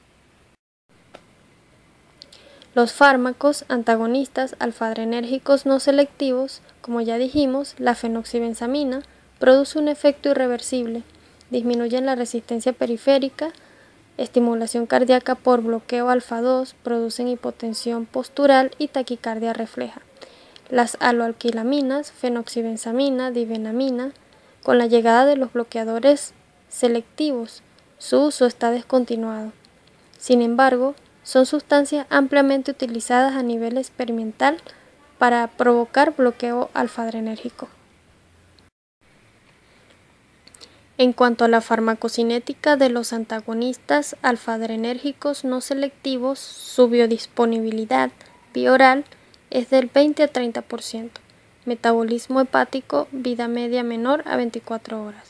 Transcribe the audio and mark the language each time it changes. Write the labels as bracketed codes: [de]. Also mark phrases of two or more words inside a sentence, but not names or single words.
[es] Los fármacos antagonistas alfa-adrenérgicos no selectivos, como ya dijimos, la fenoxibenzamina, produce un efecto irreversible, disminuyen la resistencia periférica, estimulación cardíaca por bloqueo alfa 2, producen hipotensión postural y taquicardia refleja. Las aloalquilaminas, fenoxibenzamina, dibenamina, con la llegada de los bloqueadores selectivos, su uso está descontinuado. Sin embargo, son sustancias ampliamente utilizadas a nivel experimental para provocar bloqueo alfa-adrenérgico. En cuanto a la farmacocinética de los antagonistas alfa-adrenérgicos no selectivos, su biodisponibilidad vía oral es del 20 a 30%, metabolismo hepático, vida media menor a 24 horas.